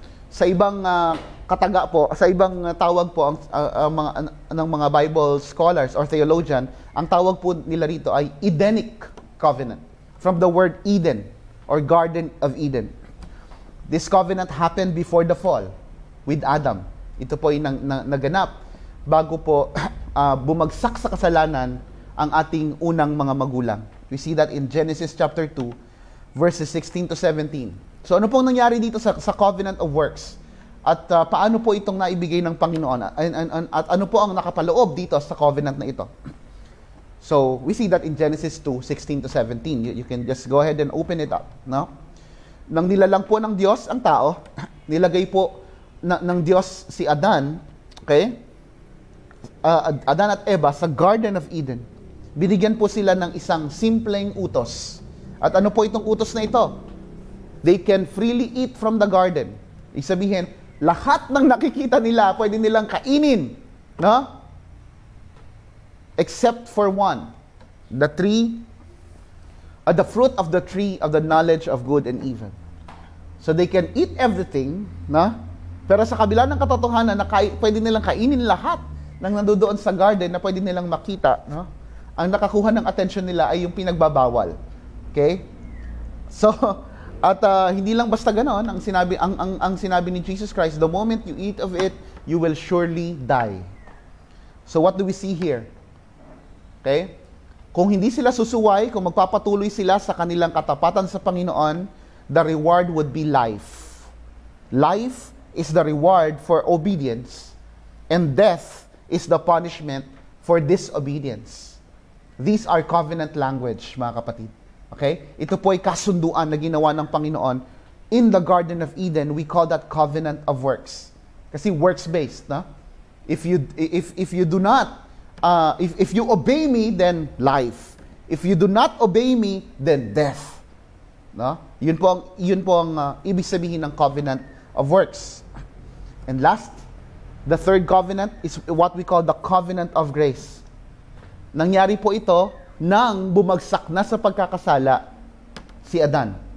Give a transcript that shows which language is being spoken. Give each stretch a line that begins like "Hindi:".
Filipino: Sa ibang kataga po, sa ibang tawag po ng mga Bible scholars or theologian, ang tawag po nila rito ay Edenic covenant,
English: from the word Eden or Garden of Eden. This covenant happened before the fall with Adam.
Filipino: Ito po ay naganap bago po bumagsak sa kasalanan ang ating unang mga magulang.
English: We see that in Genesis chapter 2, verses 16 to 17.
Filipino: So ano pong nangyari dito sa covenant of works? At paano po itong naibigay ng Panginoon? At ano po ang nakapaloob dito sa covenant na ito?
English: So we see that in Genesis 2, 16 to 17. You can just go ahead and open it up. No?
Filipino: Nang nilalang po ng Diyos ang tao, nilagay po ng Diyos si Adan, okay? Adan at Eva sa Garden of Eden. Binigyan po sila ng isang simpleng utos. At ano po itong utos na ito?
English: They can freely eat from the garden.
Filipino: Ibig sabihin, lahat ng nakikita nila, pwede nilang kainin. No?
English: Except for one. The fruit of the tree of the knowledge of good and evil. So they can eat everything, no?
Filipino: Pero sa kabila ng katotohanan na pwede nilang kainin lahat ng nandoon sa garden na pwede nilang makita, no? Ang nakakuha ng attention nila ay yung pinagbabawal. Okay? So, at hindi lang basta ganon, ang sinabi ni Jesus Christ,
English: the moment you eat of it, you will surely die. So what do we see here?
Filipino: Okay? Kung hindi sila susuway, kung magpapatuloy sila sa kanilang katapatan sa Panginoon,
English: the reward would be life. Life is the reward for obedience, and death is the punishment for disobedience. These are covenant language,
Filipino: mga kapatid.
English: Okay?
Filipino: Ito po ay kasunduan na ginawa ng Panginoon
English: in the Garden of Eden. We call that covenant of works. Kasi works-based, no? If you do not if you obey me, then life. If you do not obey me, then death. No?
Filipino: Yun po ang ibig sabihin ng covenant of works.
English: And last, the third covenant is what we call the covenant of grace.
Filipino: Nangyari po ito nang bumagsak na sa pagkakasala si Adan.